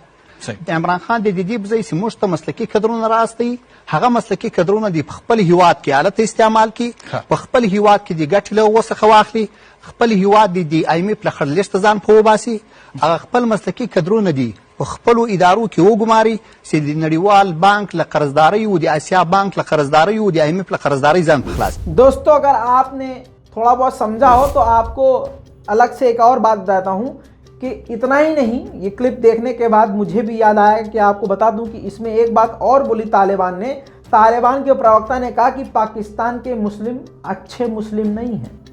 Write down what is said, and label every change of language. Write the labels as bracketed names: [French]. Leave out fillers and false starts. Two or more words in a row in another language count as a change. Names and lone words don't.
[Pashto] د عمران خان د دې په ځای چې موږ ته مسلکي کدرونه راستوي، هغه مسلکي کدرونه د په خپل هیواد کې آلت استعمال کړي، په خپل هیواد کې د ګټې له هغو څخه واخلي، خپل هیواد د IMF له خړلیسټ ځان په وباسي، هغه خپل مسلکي کدرونه دي په خپلو ادارو کې وګماري چې د نړیوال بانک له قرضدارۍ و د آسیا بانک له قرضدارۍ و د IMF له قرضدارۍ ځان په خلاص. [Hindi] दोस्तों, अगर आपने थोड़ा बहुत समझा हो तो आपको अलग से एक और बात बताता हूँ कि इतना ही नहीं, ये क्लिप देखने के बाद मुझे भी याद आया कि आपको बता दूं कि इसमें एक बात और बोली तालिबान ने। तालिबान के प्रवक्ता ने कहा कि पाकिस्तान के मुस्लिम अच्छे मुस्लिम नहीं हैं।